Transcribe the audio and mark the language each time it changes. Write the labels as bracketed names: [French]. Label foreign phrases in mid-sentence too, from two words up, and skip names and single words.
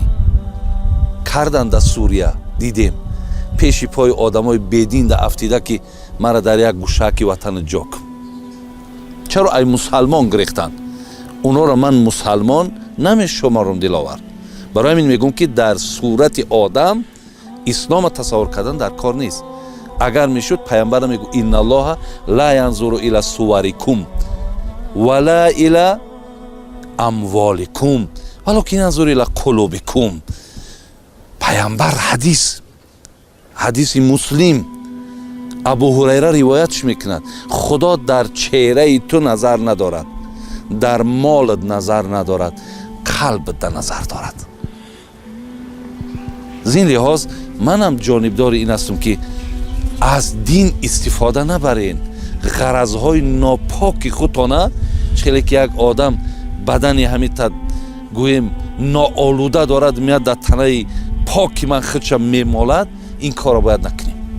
[Tajik] кардан дар Сурия дидем, пеши пои одамои бедин да афтида ки мара дар як гӯшааки ватани ҷок. чаро ай мусалмон гирехтанд? онҳоро ман мусалмон намешуморам диловар. барои ҳамин мегӯям ки дар сурати одам ислома тасаввур кардан дар кор нест. агар мешуд пайғамбар мегӯ [Arabic] إن الله لا ينظر إلى صوركم ولا إلى أموالكم ولكن ينظر إلى قلوبكم. [Tajik] пайғамбар ҳадиси муслим абу ҳурайра ривоятш мекунад, худо дар чеҳраи ту назар надорад, дар молат назар надорад, қалбда назар дорад. зин лиҳоз манам ҷонибдори ин ҳастам ки аз дин истифода набарен, ғаразҳои нопоки худтона, челе ки як одам бадани ҳамита гӯем ноолуда дорад, меяд дар танаи поки ман худша мемолад, ин корро бояд накунем.